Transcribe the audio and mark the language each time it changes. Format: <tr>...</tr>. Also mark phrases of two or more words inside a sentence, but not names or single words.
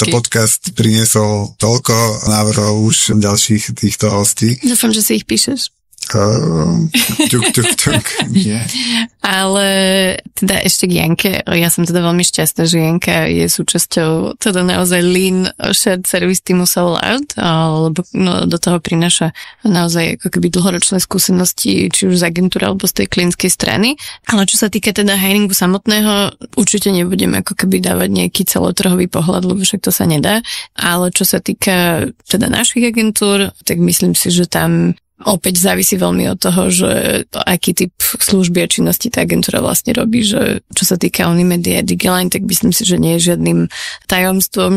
<sk>Tento podcast priniesol toľko návrhov už ďalších týchto hostí. Dúfam, že si ich píšeš. Nie. Ale teda ešte k Janke, ja som teda veľmi šťastná, že Janka je súčasťou teda naozaj</sk> <en>lean shared service</en> <sk>týmu Soul Out, lebo do toho prináša naozaj ako keby dlhoročné skúsenosti, či už z agentúry alebo z tej klientskej strany. Ale čo sa týka teda hiringu samotného, určite nebudeme ako keby dávať nejaký celotrhový pohľad, lebo však to sa nedá. Ale čo sa týka teda našich agentúr, tak myslím si, že tam opäť závisí veľmi od toho, že aký typ služby a činnosti tá agentúra vlastne robí, že čo sa týka Unimedia a Digiline, tak myslím si, že nie je žiadnym tajomstvom,</sk>